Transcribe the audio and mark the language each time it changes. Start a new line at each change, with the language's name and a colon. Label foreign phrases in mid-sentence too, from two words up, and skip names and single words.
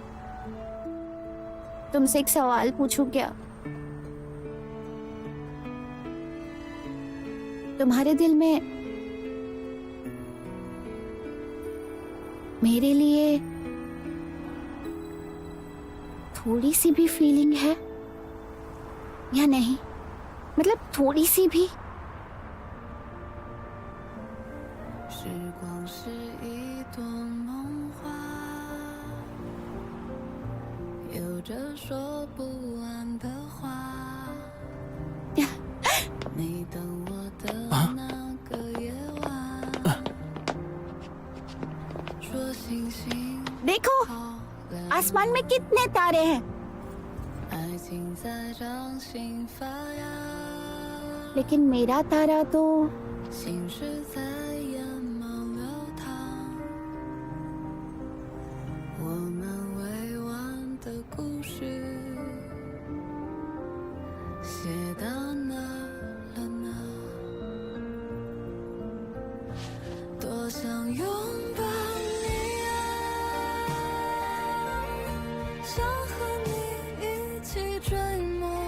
Hindi: तुमसे एक सवाल पूछूं क्या? तुम्हारे दिल में मेरे लिए थोड़ी सी भी फीलिंग है या नहीं? मतलब थोड़ी सी भी?
Chinese: 时光是一朵梦花，有着说不完的话。你等我的那个夜晚，说星星
Hindi: देखो
Chinese: 好亮，
Hindi: आसमान में कितने तारे हैं,
Chinese: 爱情在掌心发芽，
Hindi: लेकिन मेरा तारा तो
Chinese: 心事在眼眸流淌，我们未完的故事写到哪了呢？多想拥抱你啊，想和你一起追梦，